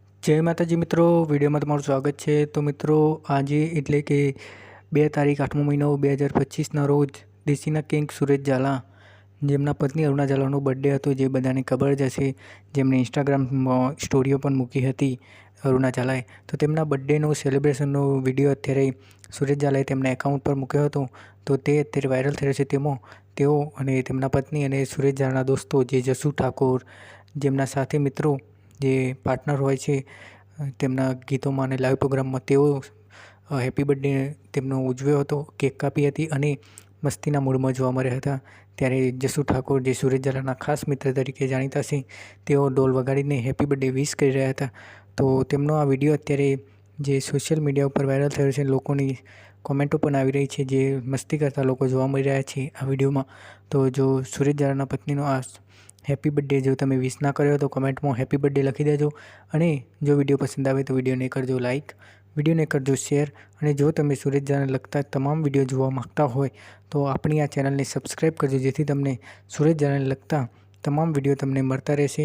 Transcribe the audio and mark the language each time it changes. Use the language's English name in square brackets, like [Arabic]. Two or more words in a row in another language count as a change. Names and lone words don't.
[Gujarati] જય માતાજી મિત્રો, વિડિયો મેં તમારું સ્વાગત હૈ। તો મિત્રો, આજ એટલે કે 2 તારીખ 8મો મહિનો 2025 રોજ દેશીના કિંગ સુરેશ ઝાલા જેમના પત્ની અરુણા ઝાલાનો બર્થડે હતો, જે બધાને ખબર જ હશે, જેમને ઇન્સ્ટાગ્રામ સ્ટોરીઓ પણ મૂકી હતી અરુણા ઝાલાએ। તો તેમના બર્થડેનો સેલિબ્રેશનનો વિડિયો અત્યારે સુરેશ ઝાલાએ તેમના એકાઉન્ટ પર મૂક્યો હતો। તો તે અત્યારે વાયરલ થયો છે। તેમો તેઓ અને તેમના પત્ની અને સુરેશ ઝાલાના દોસ્તો જે જસુ ઠાકુર, જેમના સાથી મિત્રો જે પાર્ટનર હોય છે તેમના ગીતોમાં અને લાઇવ પ્રોગ્રામમાં તેઓ [English] happy birthday [Gujarati] તેમનો ઉજવ્યો હતો। કેક કાપી હતી અને મસ્તીના મૂડમાં જોવા મળ્યા હતા। ત્યારે જસુ ઠાકુર જે સુરેશ ઝાલાના ખાસ મિત્ર તરીકે જાણીતા છે તેઓ ડોલ વગાડીને [English] happy birthday wish [Gujarati] કરી રહ્યા હતા। તો તેમનો આ વિડિયો અત્યારે જે [English] social media [Gujarati] પર વાયરલ થયો છે, લોકોની કૉમેન્ટો પણ આવી રહી છે, જે મસ્તી કરતા લોકો જોવા મળી રહ્યા છે આ વિડિયોમાં। તો જો સુરેશ ઝાલાના પત્નીનો આ [English] happy birthday [Gujarati] જો તમે વિશ ના કર્યો તો કમેન્ટ મેં [English] happy birthday [Gujarati] લખી દેજો। અને જો વિડિયો પસંદ આવે તો વિડિયો ને કરજો લાઇક, વિડિયો ને કરજો શેર। અને જો તમે સુરેશ ઝાલાને લગતા તમામ વિડિયો જોવા માંગતા હોય તો અપની આ ચેનલ ને સબ્સ્ક્રાઇબ કરજો, જેથી તમને સુરેશ ઝાલાને લગતા તમામ વિડિયો તમને મળતા રહેશે।